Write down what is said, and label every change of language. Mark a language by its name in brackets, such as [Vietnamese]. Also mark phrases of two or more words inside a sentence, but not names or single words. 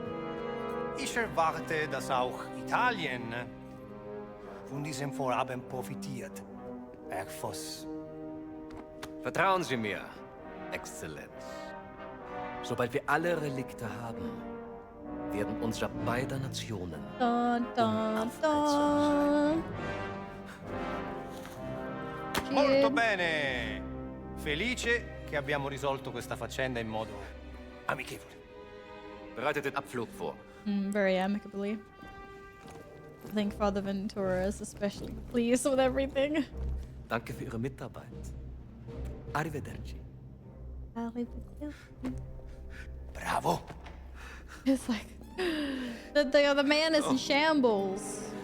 [German] Ich erwarte, dass auch Italien von diesem Vorhaben profitiert, Herr Voss. Vertrauen Sie mir, Exzellenz. Sobald wir alle Relikte haben, werden unsere beider Nationen [Italian] Molto bene! Felice che abbiamo risolto questa faccenda in modo amichevole. [German] Bereitet den Abflug vor. [English] Very amicably. I think Father Ventura is especially pleased with everything. [German] Danke für Ihre Mitarbeit. [Italian] Arrivederci. Bravo! [English] It's like the man is in shambles.